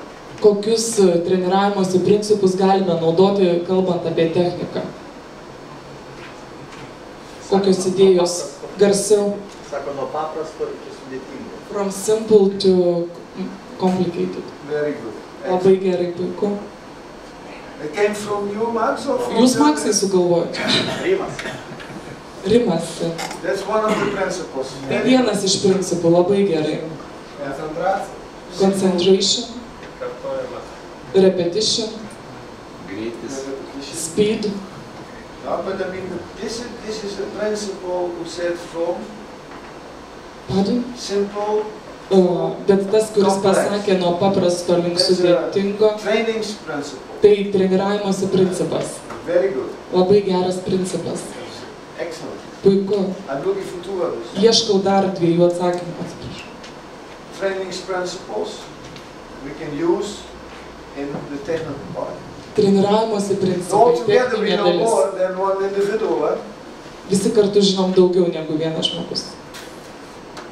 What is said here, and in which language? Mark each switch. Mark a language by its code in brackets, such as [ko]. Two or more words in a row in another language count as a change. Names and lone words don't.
[lt] Kokius treniravimosi principus galime naudoti, kalbant apie techniką? Kokios idėjos garsiau? Sako, nuo paprasto iki sudėtingo. [en] From simple to complicated. Very good. [lt] Labai gerai, puiku. [en] It came from you, Max, or from [lt] Jūs, the- Maksai, sugalvojate? Rimas. Rimas. [en] That's one of the principles. [lt] Tai vienas iš principų, labai gerai. [en] Concentration, repetition, speed. No, but I mean, this is a principle who said from Pardon? simple [lt] Bet tas, kuris pasakė nuo paprasto link sudėtingo, [en] training principle. [lt] tai treniravimosi principas. [en] Very good. [lt] Labai geras principas. Excellent. Puiku. [en] I'm looking for two others. [lt] Ieškau dar dviejų atsakymų. Atsiprašau. [en] Training principles we can use in the technical part. [lt] Treniravimosi principai, [en] Altogether we [lt] techninė know dalis. [en] more than one individual. [lt] Visi kartu žinom daugiau negu vienas žmogus.